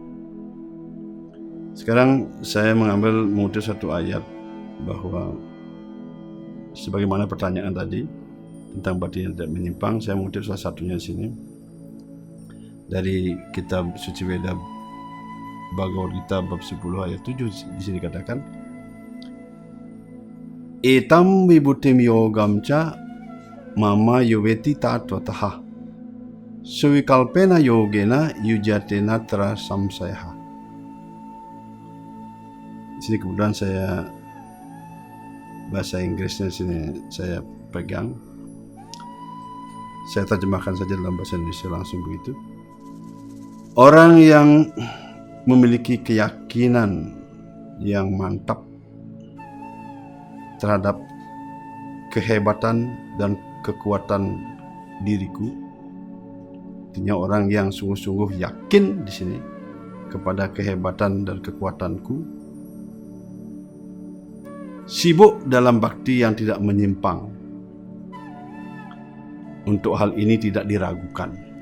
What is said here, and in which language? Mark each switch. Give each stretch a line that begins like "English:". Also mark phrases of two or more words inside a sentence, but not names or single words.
Indonesian: Sekarang saya mengutip satu ayat bahwa sebagaimana pertanyaan tadi tentang bakti yang tidak menyimpang, saya mengutip salah satunya di sini dari kitab Suci Veda Bhagavad Gita bab 10 ayat 7. Di sini dikatakan,
Sanskrit: एतां विभूतिं योगं च मम यो वेत्ति तत्त्वतः सोऽविकल्पेन योगेन युज्यते नात्र संशयः.
Indonesian: Di sini kemudian saya bahasa Inggrisnya sini saya pegang. Saya terjemahkan saja dalam bahasa Indonesia langsung begitu. Orang yang memiliki keyakinan yang mantap terhadap kehebatan dan kekuatan diriku, artinya orang yang sungguh-sungguh yakin di sini kepada kehebatan dan kekuatanku, sibuk dalam bakti yang tidak menyimpang, untuk hal ini tidak diragukan.